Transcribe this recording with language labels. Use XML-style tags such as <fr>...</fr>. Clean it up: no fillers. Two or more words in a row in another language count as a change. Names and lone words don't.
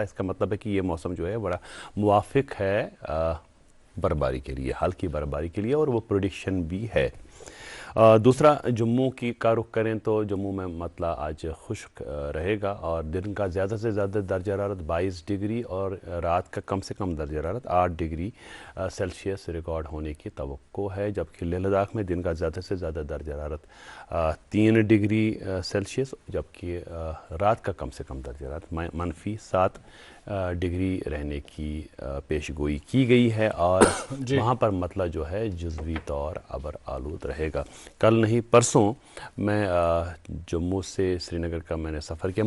<ur>اس کا مطلب ہے کہ یہ موسم جو ہے بڑا موافق ہے برفباری کے لیے, ہلکی برفباری کے لیے, اور وہ پریڈکشن بھی ہے. دوسرا جموں کا رخ کریں تو جموں میں مطلع آج خشک رہے گا, اور دن کا زیادہ سے زیادہ درجہ حرارت 22 ڈگری اور رات کا کم سے کم درجہ حرارت 8 ڈگری سیلسیس ریکارڈ ہونے کی توقع ہے. جبکہ لیہ لداخ میں دن کا زیادہ سے زیادہ درجہ حرارت 3 ڈگری سیلسیس, جبکہ رات کا کم سے کم درجہ حرارت -7 ڈگری رہنے کی پیش گوئی کی گئی ہے, اور وہاں پر مطلع جو ہے جزوی طور ابر آلود رہے گا. کل نہیں پرسوں میں جموں سے سری نگر کا میں نے سفر کیا.</ur>